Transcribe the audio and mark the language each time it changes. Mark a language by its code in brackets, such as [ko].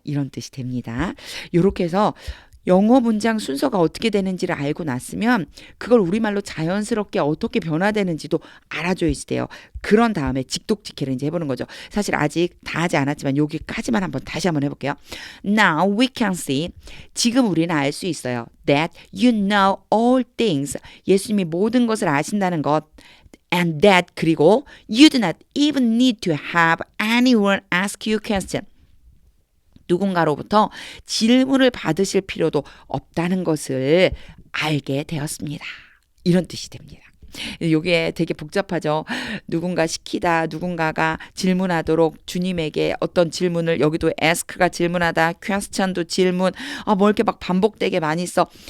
[ko] 이런 뜻이 됩니다. 이렇게 해서 영어 문장 순서가 어떻게 되는지를 알고 났으면 그걸 우리말로 자연스럽게 어떻게 변화되는지도 알아줘야지 돼요. 그런 다음에 직독직해를 이제 해보는 거죠. 사실 아직 다 하지 않았지만 여기까지만 다시 한번 해볼게요. [en] Now we can see. [ko] 지금 우리는 알 수 있어요. [en] That you know all things. [ko] 예수님이 모든 것을 아신다는 것. [en] And that [ko] 그리고 [en] you do not even need to have anyone ask you question. [ko] 누군가로부터 질문을 받으실 필요도 없다는 것을 알게 되었습니다. 이런 뜻이 됩니다. 이게 되게 복잡하죠. 누군가 시키다, 누군가가 질문하도록 주님에게 어떤 질문을 여기도 ask가 질문하다, question도 질문, 뭐 이렇게 막 반복되게 많이 써.